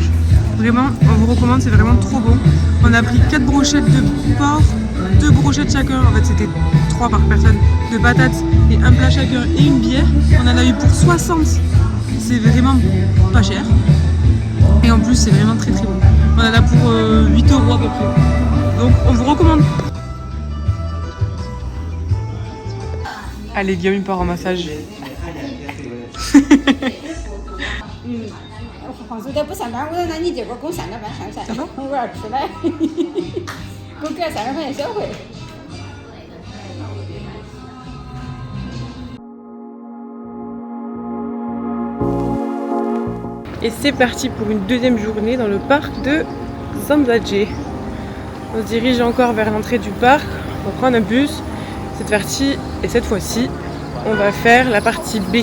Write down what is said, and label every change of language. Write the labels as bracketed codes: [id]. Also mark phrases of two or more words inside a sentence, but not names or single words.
[fr] Vraiment, on vous recommande, c'est vraiment trop bon. On a pris 4 brochettes de porc, 2 brochettes chacun, en fait c'était 3 par personne, de patates et un plat chacun et une bière. On en a eu pour 60. C'est vraiment pas cher. Et en plus c'est vraiment très très bon. On en a pour 8 € à peu près. Donc on vous recommande. Allez Guillaume il part en massage. [zh] 黄叔在不上班，我说那你结果给我上点班上噻，我要吃奶，给我给了30块钱小费。 [fr] Et c'est parti pour une deuxième journée dans le parc de Zamzadje. On se dirige encore vers l'entrée du parc, on prend un bus, cette partie, et cette fois-ci, on va faire la partie B.